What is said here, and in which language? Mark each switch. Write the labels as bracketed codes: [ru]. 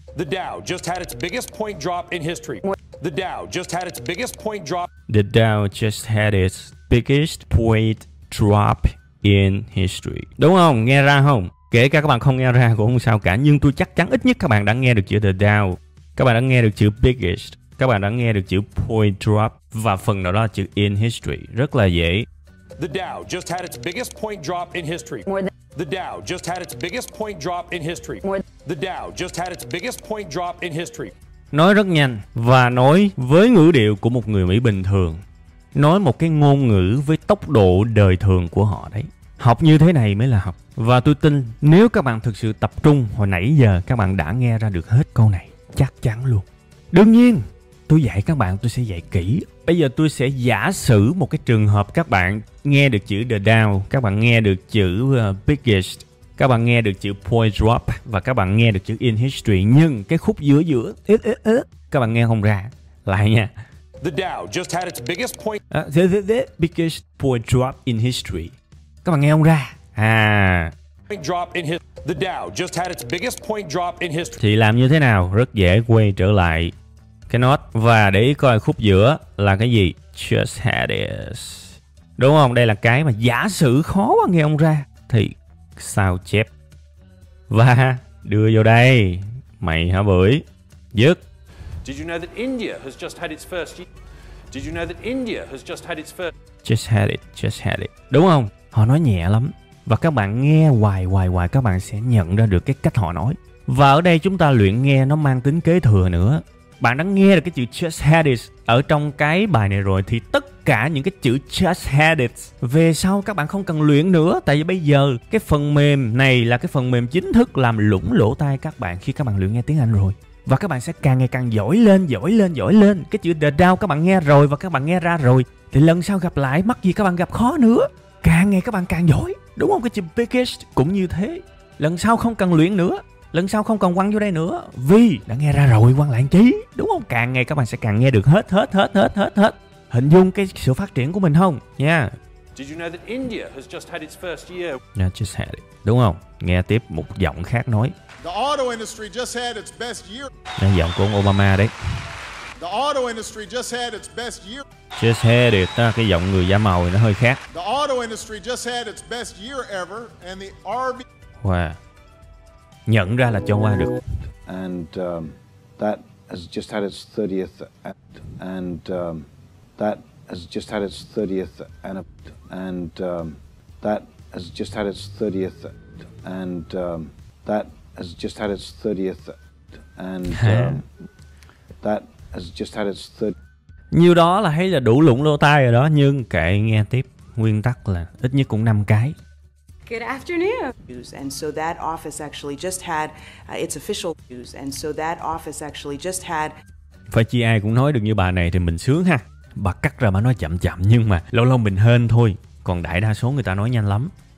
[en] The Dow just had its biggest point drop in history. The Dow just had its biggest point drop. The Dow just had its biggest point drop in history. [vi] Đúng không? Nghe ra không? Kể cả các bạn không nghe ra cũng không sao cả. Nhưng tôi chắc chắn ít nhất các bạn đã nghe được chữ the Dow. Các bạn đã nghe được chữ biggest. Các bạn đã nghe được chữ point drop. Và phần nào đó là chữ in history. Rất là dễ. [en] The Dow just had its biggest point drop in history. The Dow just had its biggest point drop in history. The Dow just had its biggest point drop in history. [vi] Nói rất nhanh và nói với ngữ điệu của một người Mỹ bình thường. Nói một cái ngôn ngữ với tốc độ đời thường của họ đấy. Học như thế này mới là học. Và tôi tin nếu các bạn thực sự tập trung hồi nãy giờ các bạn đã nghe ra được hết câu này. Chắc chắn luôn. Đương nhiên tôi dạy các bạn tôi sẽ dạy kỹ. Bây giờ tôi sẽ giả sử một cái trường hợp các bạn nghe được chữ the Dow, các bạn nghe được chữ biggest, các bạn nghe được chữ point drop và các bạn nghe được chữ in history, nhưng cái khúc giữa các bạn nghe không ra. Lại nha. [en] The Dow just had its biggest point. Biggest point drop in history. [vi] Các bạn nghe không ra. [en] The Dow just had its biggest point drop in history. [vi] Thì làm như thế nào? Rất dễ, quay trở lại cái nốt và để ý coi khúc giữa là cái gì. Just had it. Đúng không? Đây là cái mà giả sử khó quá nghe không ra thì sao chép và đưa vô đây. Mày hả bưởi? Dứt. [en] Did you know that India has just had its first year? Did you know that India has just had its first? [vi] Just had it, just had it. Đúng không? Họ nói nhẹ lắm. Và các bạn nghe hoài các bạn sẽ nhận ra được cái cách họ nói. Và ở đây chúng ta luyện nghe nó mang tính kế thừa nữa. Bạn đã nghe được cái chữ just had it ở trong cái bài này rồi thì tất cả những cái chữ just had it về sau các bạn không cần luyện nữa. Tại vì bây giờ cái phần mềm này là cái phần mềm chính thức làm lủng lỗ tai các bạn khi các bạn luyện nghe tiếng Anh rồi. Và các bạn sẽ càng ngày càng giỏi lên. Cái chữ the Dow các bạn nghe rồi và các bạn nghe ra rồi thì lần sau gặp lại mắc gì các bạn gặp khó nữa. Càng ngày các bạn càng giỏi. Đúng không? Cái chữ biggest cũng như thế. Lần sau không cần luyện nữa. Lần sau không cần quăng vô đây nữa. Vì đã nghe ra rồi quăng lại chi. Đúng không? Càng ngày các bạn sẽ càng nghe được hết. Hình dung cái sự phát triển của mình không? Nha. [en] Did you know that India has just had its first year? Yeah, just had it. [vi] Đúng không? Nghe tiếp một giọng khác nói. [en] The auto industry just had its best year. [vi] Đây giọng của ông Obama đấy. [en] The auto industry just had its best year. [vi] Just had it, cái giọng người da màu thì nó hơi khác. [en] The auto industry just had its best year ever and the RV. [vi] Wow. Nhận ra là cho qua được. [en] And that has just had its 30th and that has just had its 30th and that has just had its 30th and that has just had its 30th and that has just had its 30th. [vi] Nhiêu đó là thấy là đủ lủng lỗ tai rồi đó, nhưng kệ nghe tiếp. Nguyên tắc là ít nhất cũng 5 cái. [en] Good afternoon. And so that office actually just had its official news. And so that office actually just had. [vi] Phải chi ai cũng nói được như bà này thì mình sướng ha. Bà cắt ra bà nói chậm chậm nhưng mà lâu lâu mình hên thôi. Còn đại đa số người ta nói nhanh lắm.